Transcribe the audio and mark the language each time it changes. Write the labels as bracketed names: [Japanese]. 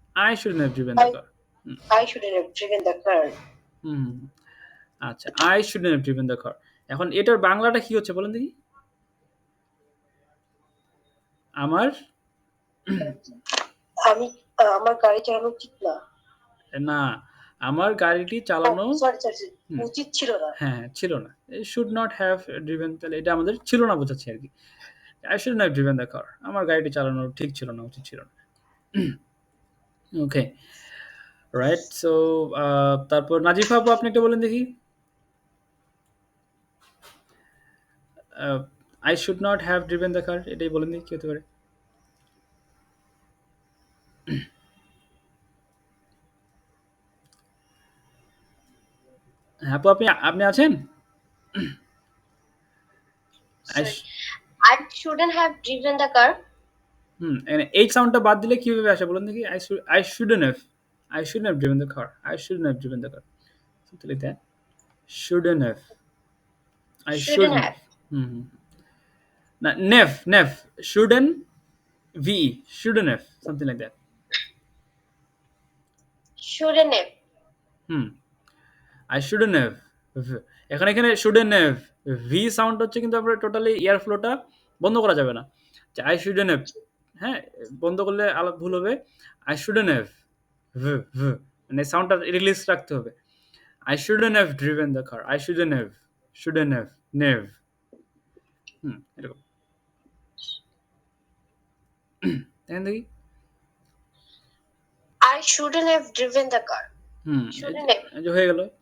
[English] I shouldn't have driven the car. I shouldn't have driven the car. আচ্ছা, I shouldn't have driven the car. [Bangla] এখন এটার বাংলাটা কি হচ্ছে বলেন দেখি? আমার আমি আমার গাড়ি চালানো উচিত না। না, আমার গাড়িটি চালানো [English] Sorry sorry, হুম। [Bangla] উচিত ছিল না। হ্যাঁ, ছিল না। [English] should not have driven, [Bangla] তাহলে এটা আমাদের ছিল না বোঝাচ্ছে আরকি। [English] I shouldn't have driven the car. [Bangla] আমার গাড়িটি চালানো ঠিক ছিল না, উচিত ছিল না। ওকে, রাইট। সো তারপর নাজিফা আপু আপনি একটা বলেন দেখি। [English] I should not have driven the car, [Bangla] এটাই বলেন দেখি কি হতে পারে। হ্যাঁ, আপু আপনি আপনি আছেন? [English] I Sorry. sh- I shouldn't have driven the car. [Bangla] এখানে এই সাউন্ডটা বাদ দিলে কিভাবে আসে বলুন দেখি। [English] I shouldn't have, I shouldn't have driven the car, I shouldn't have driven the car, something like that. Shouldn't have, I Shouldn't shouldn't have. have. না, nev shouldn't ve shouldn't have, something like that. Shouldn't have. I shouldn't have. [Bangla] এখানে এখানে [English] shouldn't have [Bangla] V sound হচ্ছে, কিন্তু আপনার totally air ফ্লোটা বন্ধ করা যাবে না। যে [English] I shouldn't have, [Bangla] হ্যাঁ, বন্ধ করলে আলাপ ভুল হবে। I shouldn't have, v v মানে সাউন্ডটা রিলিজ রাখতে হবে। [English] I shouldn't have driven the car, I shouldn't have nev, এরকম। [Bangla] দেখেন দেখি। [English] I shouldn't have driven the car. Shouldn't have. [Bangla] এই যে হয়ে গেল।